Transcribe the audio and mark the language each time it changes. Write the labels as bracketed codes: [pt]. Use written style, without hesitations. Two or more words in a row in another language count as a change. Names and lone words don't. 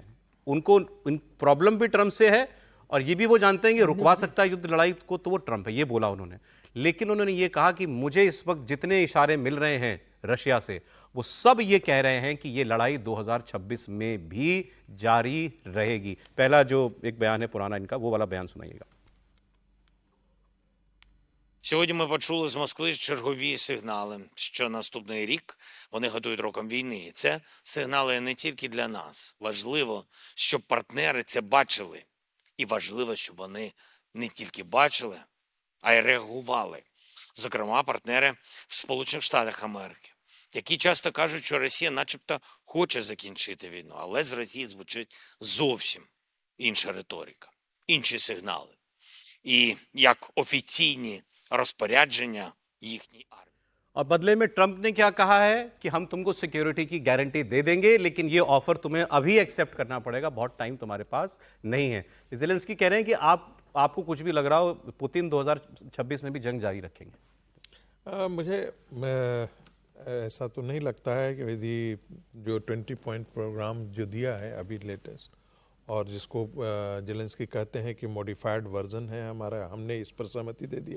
[hi] उनको प्रॉब्लम भी ट्रंप से है और ये भी वो जानते हैं कि रुकवा सकता है युद्ध लड़ाई को, तो वो ट्रंप है, ये बोला उन्होंने। लेकिन उन्होंने ये कहा कि मुझे इस वक्त जितने इशारे मिल रहे हैं रशिया से, वो सब ये कह रहे हैं कि ये लड़ाई 2026 में भी जारी रहेगी। पहला जो एक बयान है पुराना इनका, वो वाला बयान सुनाइएगा। [uk] Сьогодні ми почули з Москви чергові сигнали, що наступний рік вони готують роком війни. І це сигнали не тільки для нас. Важливо, щоб партнери це бачили. І важливо, щоб вони не тільки бачили, а й реагували. Зокрема, партнери в Сполучених Штатах Америки, які часто кажуть, що Росія начебто хоче закінчити війну, але з Росії звучить зовсім інша риторика, інші сигнали. І як офіційні розпорядження їхній армії. [hi] और बदले में ट्रंप ने क्या कहा है कि हम तुमको सिक्योरिटी की गारंटी दे देंगे, लेकिन ये ऑफर तुम्हें अभी एक्सेप्ट करना पड़ेगा, बहुत टाइम तुम्हारे पास नहीं है। ज़ेलेंस्की कह रहे हैं कि आपको कुछ भी लग रहा हो, पुतिन 2026 में भी जंग जारी रखेंगे। मुझे ऐसा तो नहीं लगता है कि यदि जो 20 [en] point program [hi] जो दिया है अभी लेटेस्ट, और जिसको ज़ेलेंस्की कहते हैं कि [en] modified version [hi] है हमारा, हमने इस पर सहमति दे दी है।